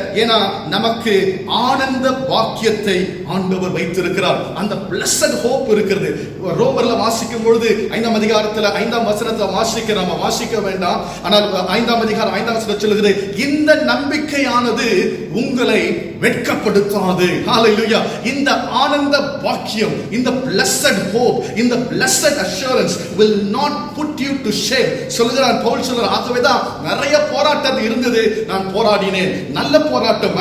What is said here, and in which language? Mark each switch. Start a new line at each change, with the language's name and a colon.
Tamil: ஏன்னா நமக்கு ஆனந்த பாக்கியத்தை ஆண்டவர் வைத்திருக்கிறார். அந்த blessed hope இருக்கிறது. ரோமர்ல வாசிக்கும் பொழுது 5ஆம் அதிகாரத்துல 5ஆம் வசனத்தை வாசிக்க வேண்டாம். ஆனால் 5ஆம் அதிகாரம் 5ஆம் வசனம் சொல்லுகிறது, இந்த நம்பிக்கையானது உங்களை வெட்கப்படுத்தாது. ஹalleluya. இந்த ஆனந்த பாக்கியம், இந்த blessed hope, இந்த
English: blessed assurance will not put you to shame.
Tamil: சொல்கிறான் பவுல் சொல்றார், ஆகவேதான் நிறைய போராட்டம் இருந்தது, நான் போராடினேன், நல்ல போராட்டம்.